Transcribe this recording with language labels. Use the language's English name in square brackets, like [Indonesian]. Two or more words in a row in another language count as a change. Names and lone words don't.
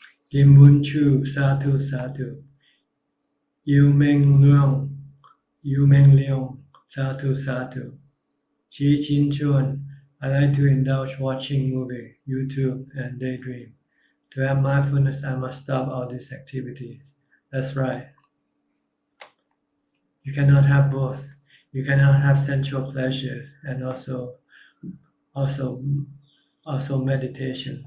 [Pali] Kim Bun Chu, Sadhu Sadhu. Yu Meng Leong, Yu Meng Leong, Sadhu Sadhu. Chi Chin Chuan, [English] I like to indulge watching movie, YouTube, and daydream. To have mindfulness, I must stop all these activities. That's right. You cannot have both. You cannot have sensual pleasures and also meditation.